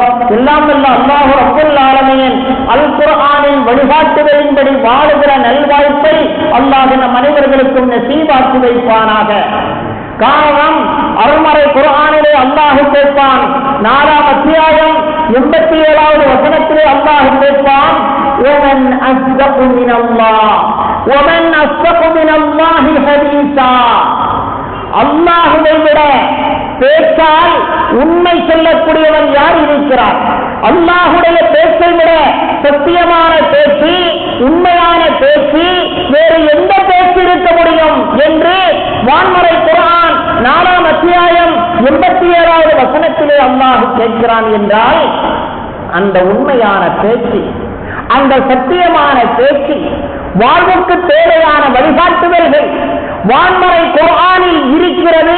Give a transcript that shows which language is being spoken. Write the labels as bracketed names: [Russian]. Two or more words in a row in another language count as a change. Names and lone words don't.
[Tamil] எல்லாம் வல்ல அல்லாஹ் [Arabic] رب العالمين [Tamil] அல் குர்ஆனின் வழிகாட்டுதலின்படி வாழுகிற நல்வாய்ப்பை அல்லாஹ் நம் அனைவர்களுக்கும் நசீபாக்கி வைப்பானாக. காரணம், அருள்மறை குர்ஆனிலே அல்லாஹ் கேட்பான். 4ஆம் அத்தியாயம் 87வது வசனத்திலே அல்லாஹ் கேட்பான், [Arabic] ومن أصدق من الله ومن أصدق من الله حديثا. [Tamil] அல்லாஹ்வை விட பேச்சால் உண்மை சொல்லக்கூடியவன் யார் இருக்கிறார்? அல்லாஹுடைய பேச்சை விட சத்தியமான பேச்சு, உண்மையான பேச்சு வேறு எந்த பேச்சு இருக்க முடியும் என்று வான்மறை குர்ஆன் 4ஆம் அத்தியாயம் 87வது வசனத்திலே அல்லாஹ் கேட்கிறான் என்றால், அந்த உண்மையான பேச்சு, அந்த சத்தியமான பேச்சு, வாழ்வுக்கு தேவையான வழிகாட்டுதல்கள் வான்மறை குர்ஆனில் இருக்கிறது.